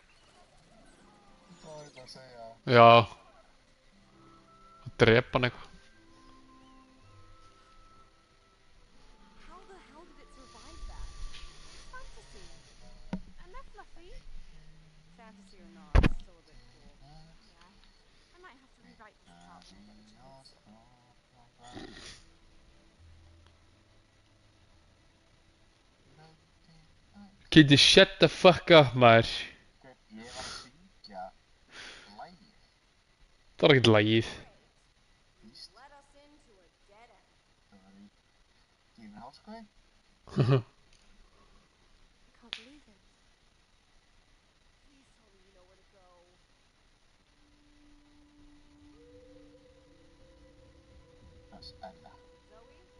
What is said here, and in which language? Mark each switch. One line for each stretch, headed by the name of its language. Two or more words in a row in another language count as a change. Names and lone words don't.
Icelandic: Já. Drepa hann eitthvað.
English: How the hell did it survive that? Fantasy. And they're fluffy. Fantasy or not, it's still a bit cool. Yeah. I might have to rewrite this part when I get a chance. Kitty, shut the fuck up, maður.
Icelandic: Það var ekkert lagið.
English: Let us into a dead end. I can't believe it. Please tell me you know where to go. Zoe?